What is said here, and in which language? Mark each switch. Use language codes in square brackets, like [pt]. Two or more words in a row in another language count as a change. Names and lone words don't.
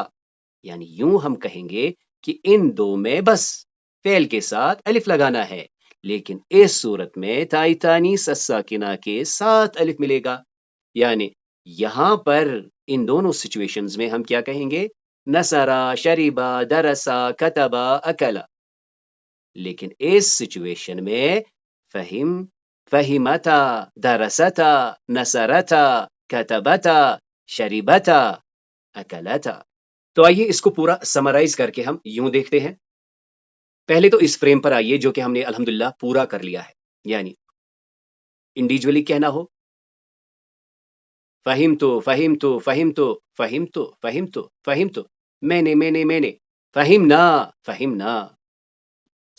[ur] یعنی یوں ہم کہیں گے کہ ان دو میں بس فعل کے ساتھ الف لگانا ہے، لیکن اس صورت میں تائی تانیث الساکنہ کے ساتھ الف ملے گا۔ یعنی یہاں پر ان دونوں سچویشنز میں ہم کیا کہیں گے؟ [ar] نصرا، شریبا، درسا، کتبا، اکلا۔ [ur] لیکن اس سچویشن میں فہم، [ar] فہمتا، درستا، نصرتا، کتبتا، شریبتا، اکلتا۔ [ur] تو آئیے اس کو پورا سمرائز کر کے ہم یوں دیکھتے ہیں۔ پہلے تو اس فریم پر آئیے جو کہ ہم نے الحمدللہ پورا کر لیا ہے، یعنی انڈیویجولی کہنا ہو [ar] فہمتو، فہمتو، فہمتو، فہمتو، [ur] فہمتو، فہمتو، میں نے، میں نے، میں نے، [ar] فہمنا، فہمنا۔